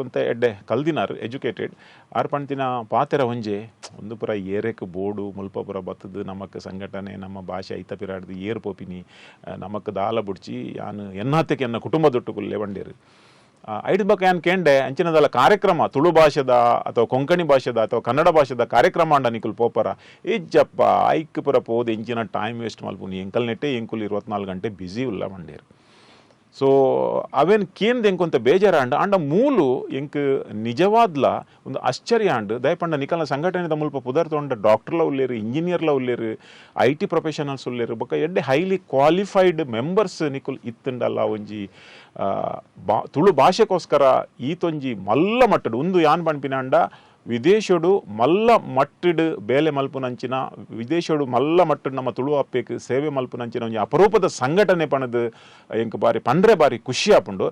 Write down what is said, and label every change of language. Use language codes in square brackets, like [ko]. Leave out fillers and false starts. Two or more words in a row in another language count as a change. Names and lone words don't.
[tcy] ಅಂತ ಎಡ್ಡೆ ಕಲ್ದಿನಾರು ಎಜುಕೇಟೆಡ್ ಆರು ಪಣ್ತಿನ ಪಾತೆರ ಒಂಜೆ ಒಂದು ಪುರ ಏರೆಕ್ ಬೋರ್ಡು ಮುಲ್ಪ ಪುರ ಬತ್ತದು ನಮಕ್ ಸಂಘಟನೆ ನಮ್ಮ ಭಾಷೆ ಐತ ಪಿರಾಡ್ದು ಏರ್ ಪೋಪಿನಿ ನಮಕ್ ದಾಲ ಬುಡ್ಚಿ ಯಾನು ಎನ್ನಾತಕ್ಕೆ ಎನ್ನ ಕುಟುಂಬದೊಟ್ಟು ಕುಲ್ಲೆ ಬಂಡೇರು ಐಡ್ ಬಗ್ಗೆ ಏನು ಕೇಂಡೆ ಅಂಚಿನದಲ್ಲ ಕಾರ್ಯಕ್ರಮ ತುಳು ಭಾಷೆದ ಅಥವಾ ಕೊಂಕಣಿ ಭಾಷೆದ ಅಥವಾ ಕನ್ನಡ ಭಾಷೆದ ಕಾರ್ಯಕ್ರಮ ಅಂಡ ನಿಕುಲ್ ಪೋಪರ ಇಜ್ಜಪ್ಪ ಐಕ್ ಪುರ ಪೋದು ಎಂಚಿನ [en] time waste [tcy] ಮಲ್ಪುನಿ ಎಂಕಲ್ ನೆಟ್ಟೆ ಎಂಕುಲ್ 24 ಗಂಟೆ ಬ್ಯುಸಿ ಉಲ್ಲ ಮಂಡೇರು. ಸೊ ಅವೇನು ಕೇಂದ್ ಎಂಕೊಂತ ಬೇಜಾರ ಅಂಡ ಮೂಲು ಎಂಕ್ ನಿಜವಾದ್ಲ ಒಂದು ಆಶ್ಚರ್ಯ ಅಂಡ್ ದಯಪಂಡ ನಿಕಲ್ನ ಸಂಘಟನೆದ ಮುಲ್ಪ ಪುದರ್ ತೊಂಡ ಡಾಕ್ಟರ್ಲ ಉಲ್ಲೇರು, ಇಂಜಿನಿಯರ್ಲ ಉಲ್ಲೇರು, [en] IT professionals [tcy] ಉಲ್ಲೇರು, ಬೊಕ್ಕ ಎಡ್ಡೆ [en] highly qualified members [tcy] ನಿಕುಲ್ ಇತ್ತುಂಡಲ್ಲ ಒಂಜಿ ತುಳು ಭಾಷೆಗೋಸ್ಕರ ಈತೊಂಜಿ ಮಲ್ಲ ಮಟ್ಟಡು ಒಂದು ಯಾನ್ ಪಣ್ಪಿನ ಅಂಡ ವಿದೇಶಡು ಮಲ್ಲ ಮಟ್ಟಡು ಬೇಲೆ ಮಲ್ಪುನಂಚಿನ ವಿದೇಶಡು ಮಲ್ಲ ಮಟ್ಟಡು ನಮ್ಮ ತುಳು ಅಪ್ಪೆಕ್ ಸೇವೆ ಮಲ್ಪುನಂಚಿನ ಒಂಜಿ ಅಪರೂಪದ ಸಂಘಟನೆ ಪಣದು ಎಂಕ್ ಬಾರಿ ಪಂಡ್ರೆ ಬಾರಿ ಖುಷಿ ಆಪುಂಡು.